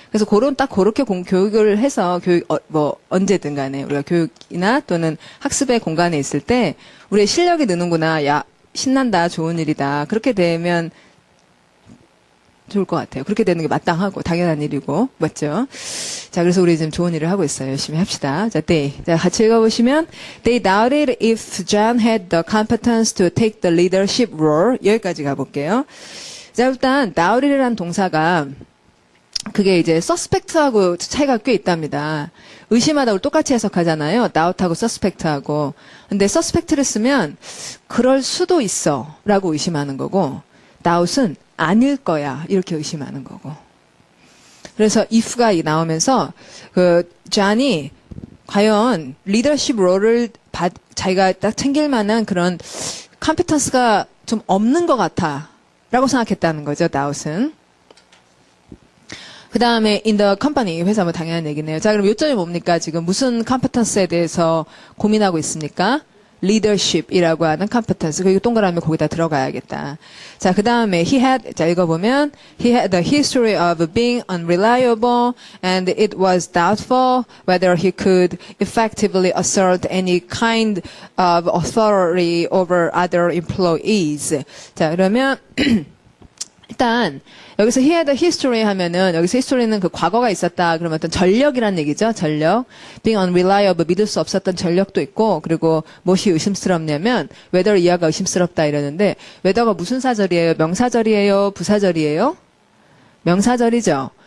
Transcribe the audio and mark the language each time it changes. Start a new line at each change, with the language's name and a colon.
Korean: 그래서 그렇게 교육을 해서 언제든 간에 우리가 교육이나 또는 학습의 공간에 있을 때 우리의 실력이 느는구나. 야, 신난다. 좋은 일이다. 그렇게 되면 좋을 것 같아요. 그렇게 되는 게 마땅하고 당연한 일이고 맞죠? 자, 그래서 우리 지금 좋은 일을 하고 있어요. 열심히 합시다. 자, 자, 같이 읽어보시면
English: They doubted if John had the competence to take the leadership role.
Korean: 여기까지 가볼게요. 자, 일단 doubted이라는 동사가 그게 이제 suspect하고 차이가 꽤 있답니다. 의심하다고 똑같이 해석하잖아요. doubt하고 suspect하고. 근데 suspect를 쓰면 그럴 수도 있어 라고 의심하는 거고 doubt은 아닐 거야 이렇게 의심하는 거고. 그래서 if가 나오면서 존이 과연 리더십 롤을 자기가 딱 챙길 만한 그런 컴피턴스가 좀 없는 것 같아 라고 생각했다는 거죠. 다웃은. 그 다음에
English: in the company,
Korean: 회사 뭐 당연한 얘기네요. 자, 그럼 요점이 뭡니까? 지금 무슨 competence에 대해서 고민하고 있습니까? leadership이라고 하는 competence. 그리고 동그라미 거기다 들어가야겠다.
English: 자, 그 다음에 he had,
Korean: 자, 읽어보면
English: he had the history of being unreliable and it was doubtful whether he could effectively assert any kind of authority over other employees.
Korean: 자, 그러면 일단 여기서 he had a history 하면은 여기서 history는 그 과거가 있었다. 그러면 어떤 전력이란 얘기죠. 전력.
English: being unreliable
Korean: 믿을 수 없었던 전력도 있고 그리고 무엇이 의심스럽냐면 whether 이하가 의심스럽다 이러는데 whether가 무슨 사절이에요? 명사절이에요? 부사절이에요? 명사절이죠.